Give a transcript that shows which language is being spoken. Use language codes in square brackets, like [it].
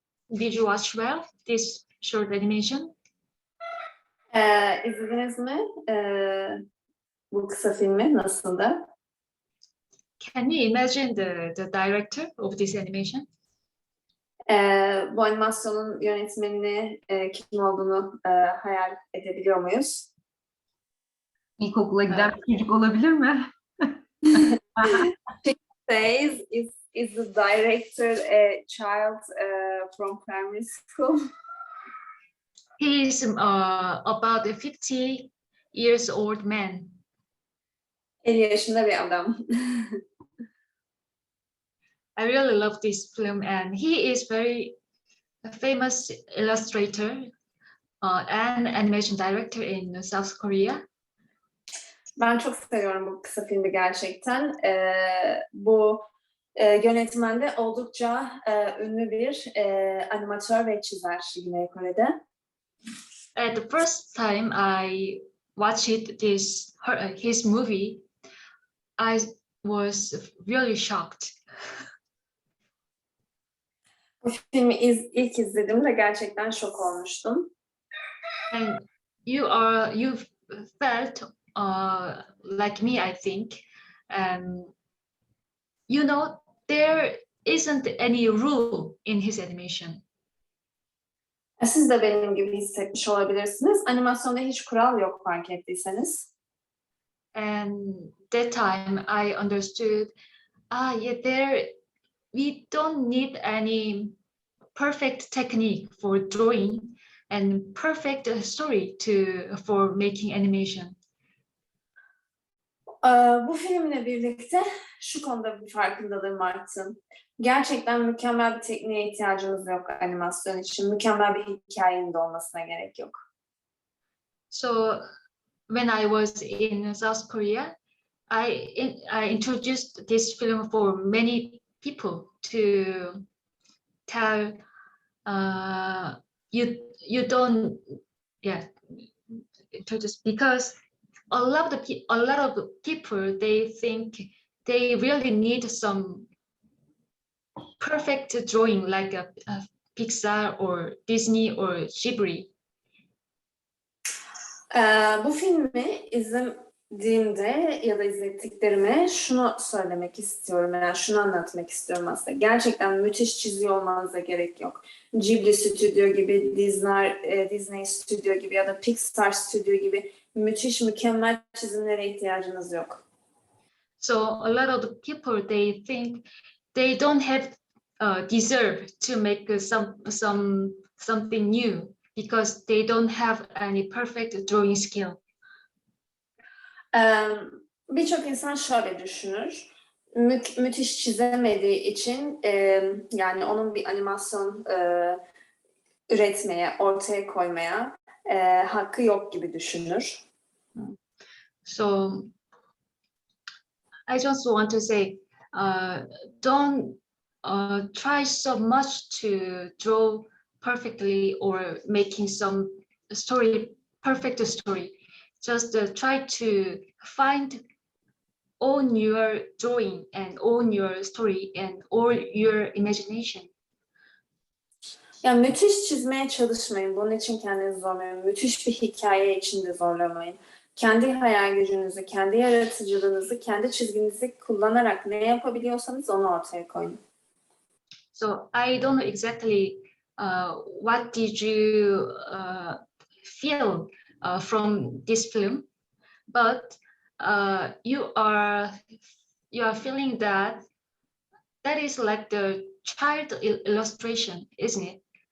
[en] Did you watch well this short animation? [tr] İzlediniz mi? Bu kısa filmi nasıldı? [en] Can you imagine the director of this animation? [tr] Bu animasyonun yönetmenini kim olduğunu hayal edebiliyor muyuz? İlkokula giden bir çocuk olabilir mi? [en] Says, is the director a child from primary school? He is about a 50 years old man. [tr] 50 yaşında bir adam. [en] I really love this film, and he is very famous illustrator and animation director in South Korea. [tr] Ben çok seviyorum bu kısa filmi gerçekten. Bu yönetmen de oldukça ünlü bir animatör ve çizer Güney Kore'de. [en] At the first time I watched his movie, I was really shocked. [tr] Bu filmi ilk izlediğimde gerçekten şok olmuştum. [en] And you felt like me, I think. You know, there isn't any rule in his animation. [tr] Siz de benim gibi hissetmiş olabilirsiniz. Animasyonda hiç kural yok fark ettiyseniz. [en] And that time I understood, yeah, we don't need any perfect technique for drawing and perfect story for making animation. [tr] Bu filmle birlikte şu konuda bir farkındalığım arttı. Gerçekten mükemmel bir tekniğe ihtiyacımız yok animasyon için. Mükemmel bir hikayenin de olmasına gerek yok. [en] So when I was in South Korea, I introduced this film for many people to tell you don't introduce, because a lot of people, they think they really need some perfect drawing like a Pixar or Disney or Ghibli. [tr] Bu filmi izlediğimde ya da izlettiklerime şunu söylemek istiyorum, yani şunu anlatmak istiyorum aslında. Gerçekten müthiş çiziyor olmanıza gerek yok. Ghibli Stüdyo gibi, Disney Stüdyo gibi ya da Pixar Stüdyo gibi müthiş, mükemmel çizimlere ihtiyacınız yok. [en] So a lot of the people, they think they don't have deserve to make something new because they don't have any perfect drawing skill. [tr] Birçok insan şöyle düşünür. Müthiş çizemediği için yani onun bir animasyon üretmeye, ortaya koymaya hakkı yok gibi düşünür. [en] So I just want to say, don't try so much to draw perfectly or making some perfect story. Just try to own your drawing and own your story and own your imagination. [tr] Yani müthiş çizmeye çalışmayın. Bunun için kendinizi zorlamayın. Müthiş bir hikaye için de zorlamayın. Kendi hayal gücünüzü, kendi yaratıcılığınızı, kendi çizginizi kullanarak ne yapabiliyorsanız onu ortaya koyun. [en] So I don't know exactly what did you feel from this film, but you are feeling that is like the child illustration, isn't it?